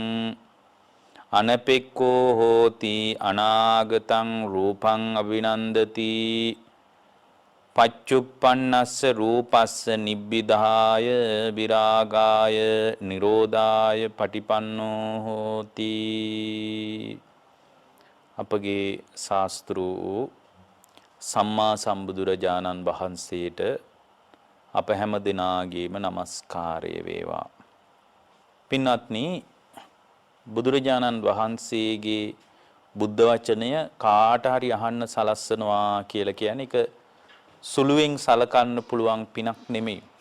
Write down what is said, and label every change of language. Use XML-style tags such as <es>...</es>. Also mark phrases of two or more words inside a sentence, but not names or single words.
<pi>අනපෙක්ඛෝ හෝති අනාගතං රූපං අවිනන්දති පච්චුප්පන්නස්ස රූපස්ස නිබ්බිදාය විරාගාය නිරෝධාය පටිපන්නෝ හෝති.</pi> <si>අපගේ ශාස්ත්‍රූ සම්මා සම්බුදුරජාණන් වහන්සේට අප හැම දිනාගේම নমස්කාරය වේවා. පින්වත්නි, බුදුරජාණන් වහන්සේගේ බුද්ධ වචනය කාට හරි අහන්න සලස්සනවා කියලා කියන්නේ ඒක සුළුවෙන් සලකන්න පුළුවන් පිනක් නෙමෙයි.</si>